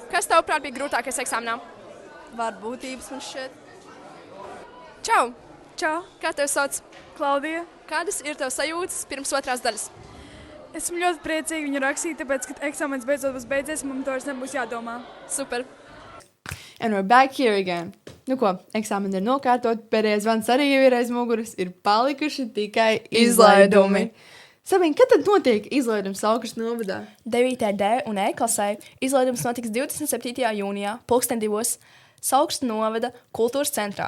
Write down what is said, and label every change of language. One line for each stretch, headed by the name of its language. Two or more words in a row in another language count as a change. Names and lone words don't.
Latvian: Kas tavuprāt bija grūtākais eksāmenā? Varbūtības man šķiet. Čau! Čau, Kā tev sauc? Klaudija. Kādas ir tev sajūtas pirms otrās daļas? Esmu ļoti priecīga viņu rakstīt, tāpēc, ka eksāmenis beidzot būs beidzies, un man to vairs nebūs jādomā. Super!
English: And we're back here again.
Latvian: Nu ko, eksāmeni ir nokārtot, pēdējais zvans arī jau ir aiz muguras, ir palikuši tikai izlaidumi. Sabīne, kad tad notiek izlaidums Saugrasta novadā? 9. D un E klasē izlaidums notiks 27. jūnijā, 2:00 Saugrasta novada kultūras centrā.